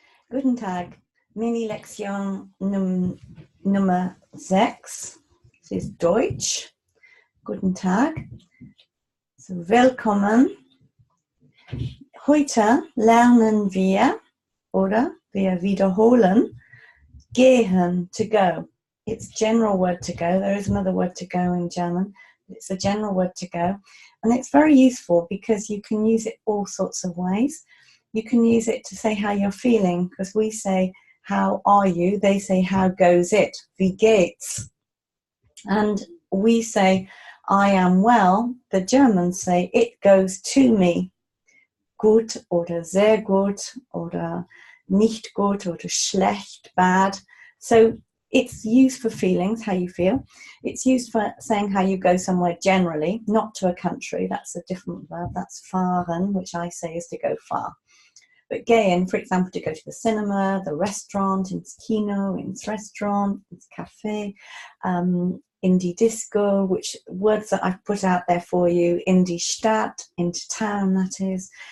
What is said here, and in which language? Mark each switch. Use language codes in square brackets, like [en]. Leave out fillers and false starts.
[de] Guten Tag, Mini-Lektion Nummer 6. Es ist Deutsch. Guten Tag. So, willkommen. Heute lernen wir, oder wir wiederholen, gehen, [en] to go. It's general word to go. There is another word to go in German. It's a general word to go. And it's very useful because you can use it all sorts of ways. You can use it to say how you're feeling, because we say, how are you? They say, how goes it? [de] Wie geht's? [en] And we say, I am well. The Germans say, it goes to me. [de] Gut oder sehr gut oder nicht gut oder schlecht, bad. [en] So it's used for feelings, how you feel. It's used for saying how you go somewhere generally, not to a country. That's a different verb. That's fahren, which I say is to go far. But gehen, for example, to go to the cinema, the restaurant, [de] ins Kino, ins Restaurant, ins Café, in die Disco, [en] which words that I've put out there for you, [de] in die Stadt, [en] into town, that is.